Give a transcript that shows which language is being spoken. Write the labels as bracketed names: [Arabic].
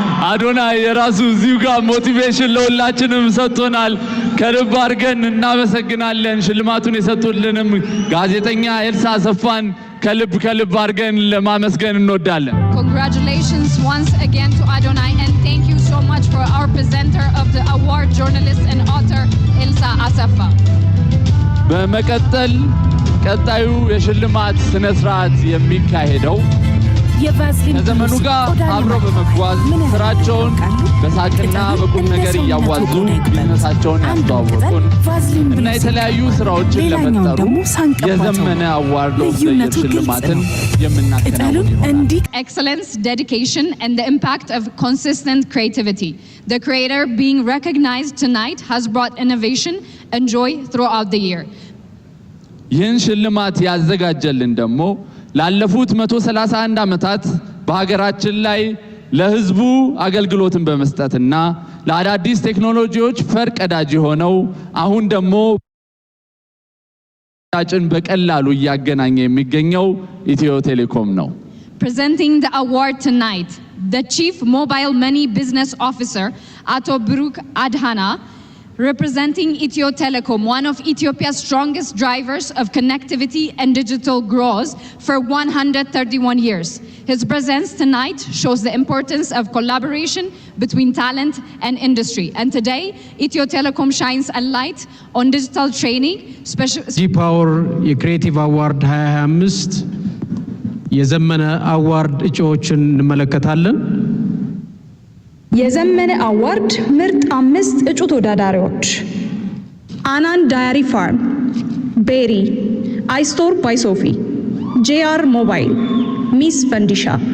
[Amharic] አዶናይ የራሱ እዚሁ ጋር ሞቲቬሽን ለሁላችንም ሰጥቶናል። ከልብ አድርገን እናመሰግናለን። ሽልማቱን የሰጡልንም ጋዜጠኛ ኤልሳ አሰፋን ከልብ አድርገን ለማመስገን እንወዳለን። [English] Congratulations once again to Adonai and thank you so much for our presenter of the award, journalist and author Elsa Asafa. [Amharic] በመቀጠል ቀጣዩ የሽልማት ስነ ስርዓት የሚካሄደው ከዘመኑ ጋር አብረው በመጓዝ ስራቸውን በሳቅና በቁም ነገር እያዋዙ ቢዝነሳቸውን ያስተዋወቁን እና የተለያዩ ስራዎችን ለፈጠሩ የዘመነ አዋርድ ሽልማትን የምናከናውን ይሆናል። [English] Excellence, dedication and the impact of consistent creativity. The creator being recognized tonight has brought innovation and joy throughout the year. [Amharic] ይህን ሽልማት ያዘጋጀልን ደግሞ ላለፉት 131 ዓመታት በሀገራችን ላይ ለህዝቡ አገልግሎትን በመስጠትና ለአዳዲስ ቴክኖሎጂዎች ፈርቀዳጅ ሆነው አሁን ደግሞ ጫጭን በቀላሉ እያገናኘ የሚገኘው ኢትዮ ቴሌኮም ነው። [English] Presenting the award tonight, the Chief Mobile Money Business Officer, Ato Bruk Adhana, representing Ethio Telecom, one of Ethiopia's strongest drivers of connectivity and digital growth for 131 years. His presence tonight shows the importance of collaboration between talent and industry. And today, Ethio Telecom shines a light on digital training. [Amharic] G-Power የክሬቲቭ አዋርድ 2025 የዘመነ አዋርድ እጩዎችን እንመለከታለን። የዘመነ አዋርድ ምርጥ 5 እጩ ተወዳዳሪዎች: አናን ዳያሪ ፋርም፣ ቤሪ፣ አይስቶር ባይ ሶፊ፣ ጄአር ሞባይል፣ ሚስ ፈንዲሻ።